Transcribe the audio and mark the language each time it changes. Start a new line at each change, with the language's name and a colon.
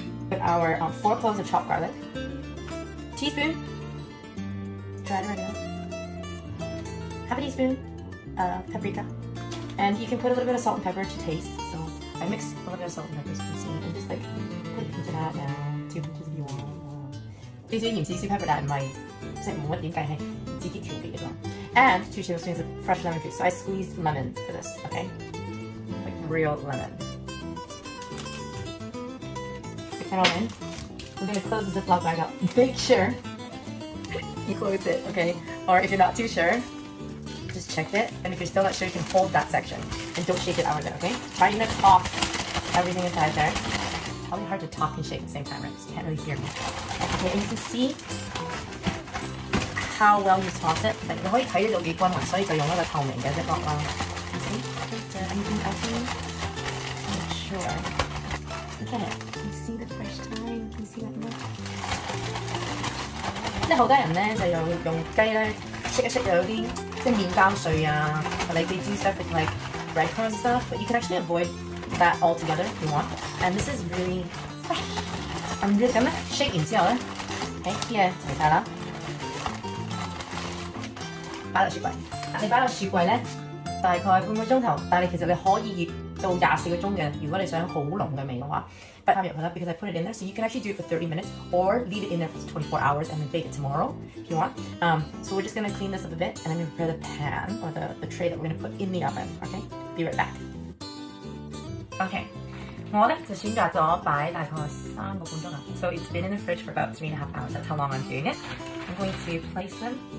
English: Put our 4 cloves of chopped garlic. Teaspoon dried oregano. Half a teaspoon of paprika. And you can put a little bit of salt and pepper to taste. So I mix a little bit of salt and pepper, as you can see, and just like put a pinch of that down, 2 pinches if you want.
Cantonese: 少少鹽少少 pepper 但係唔係即係冇乜點計係自己調味嘅啫。
English: And 2 tablespoons of fresh lemon juice. So I squeezed lemon for this, okay? Like real lemon. Stick that all in. We're going to close the Ziploc bag up. Make sure you close it, okay? Or if you're not too sure, just check it. And if you're still not sure, you can hold that section. And don't shake it out of it, okay? Try not to pop everything inside there. It's probably hard to talk and shake at the same time, right? Because you can't really hear me. Okay, and you can see how well you toss it.
Cantonese: Like, 你可以睇到幾均勻，所以就用一個透明嘅 Ziploc 啦。
English: See? Is there anything else in it? Not sure. Look at it. You can see the fresh thyme. Can you see that look?
Cantonese: 即係好多人咧就用雞咧戚一戚又有啲即係麵包碎啊 ，
English: like they do stuff with like breadcrumbs and stuff, but you can actually avoid that altogether if you want. And this is really fresh.
Cantonese: 咁咧 shake 完之後咧，啲嘢齊晒啦，擺落雪櫃。你擺落雪櫃咧，大概半個鐘頭，但係其實你可以醃到24個鐘嘅。如果你想好濃嘅味嘅話，擺入去啦
English: because I put it in there, so you can actually do it for 30 minutes or leave it in there for 24 hours and then bake it tomorrow if you want. So we're just gonna clean this up a bit and I'm gonna prepare the pan or the tray that we're gonna put in the oven. Okay, be right back. Okay.
Cantonese: 我咧就選擇咗擺大概3個半鐘啦。
English: So it's been in the fridge for about 3.5 hours. That's how long I'm doing it. I'm going to place them.